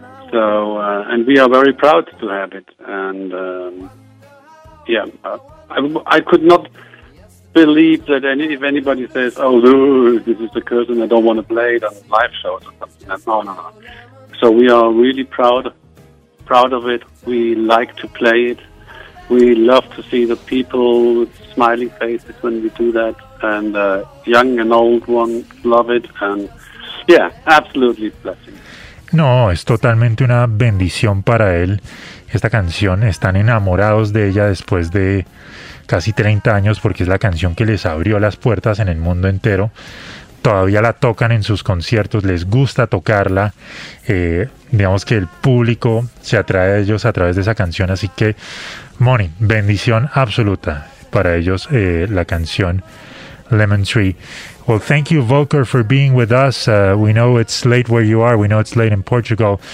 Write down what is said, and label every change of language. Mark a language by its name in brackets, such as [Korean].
[English] So, and we are very proud to have it. And I could not believe that if anybody says, "Oh, Lou, this is the curse, and I don't want to play it on live shows or something." No. So we are really proud of it. We like to play it. We love to see the people with smiling faces when we do that, and young and old ones love it. And yeah, absolutely blessing. [Spanish] No, es totalmente una bendición para él esta canción. Están enamorados de ella después de casi 30 años porque es la canción que les abrió las puertas en el mundo entero. Todavía la tocan en sus conciertos, les gusta tocarla. Digamos que el público se atrae a ellos a través de esa canción. Así que, Moni, bendición absoluta para ellos la canción Lemon Tree. [English] Well, thank you, Volker, for being with us. We know it's late where you are. We know it's late in Portugal.